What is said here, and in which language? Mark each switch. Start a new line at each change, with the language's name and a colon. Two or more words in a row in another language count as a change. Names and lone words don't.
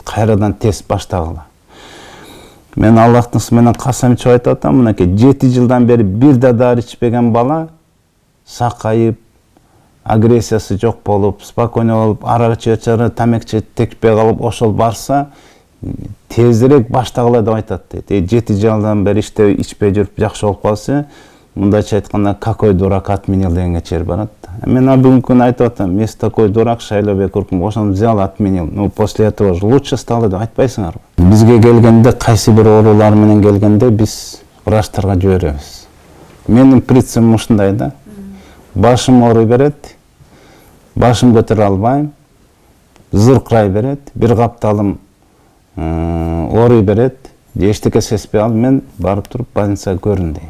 Kyrgyz: Кайрадан тест баштагыла. Мен Аллахтын исми менен касам ичип айтып атам, мынакей 7 жылдан бери бир да дары ичпеген бала сакайып, агрессиясы жок болуп, спокойно болуп, арак ичүүчү, тамак текпей калып, ошол барса тезирээк баштагыла деп айтат дейт. 7 жылдан бери ичпей жүрүп жакшы болуп калса, мындайча айтканда
Russian: какой дурак отменил
Kyrgyz: дегенге чейин барат. Мен бүгүнкү күнү айтып атам,
Russian: если такой дурак Шайлообек Уркун ошону взял отменил, ну после этого же лучше стало
Kyrgyz: деп айтпайсыңарбы? Бизге келгенде кайсы бир оорулар менен келгенде биз врачтарга жиберебиз. Менин принцибим ушундай да. Башым ооруй берет, башым көтөрө албайм, зыркырай берет, бир капталым ооруй берет, эчтеке сезбей алып мен барып туруп больницага көрүн дейм.